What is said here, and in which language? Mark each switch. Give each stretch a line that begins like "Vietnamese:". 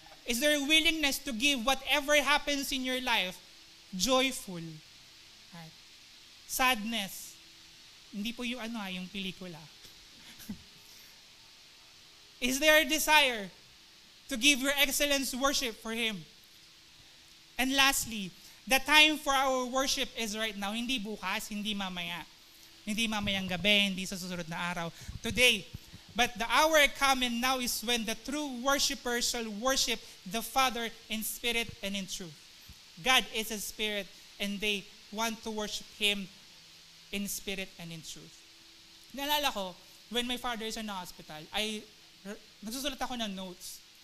English: Is there a willingness to give whatever happens in your life joyful? Right. Sadness.
Filipino: Hindi po yung yung pelikula.
English: Is there a desire to give your excellence worship for Him? And lastly, the time for our worship is right now.
Filipino: Hindi bukas, hindi mamaya. Hindi mamayang gabi, hindi sa susunod na araw.
English: Today. But the hour coming now is when the true worshipers shall worship the Father in spirit and in truth. God is a spirit and they want to worship Him in spirit and in truth.
Filipino: Naalala ko,
English: when my father is in the hospital,
Filipino: nagsusulat ako ng
English: notes.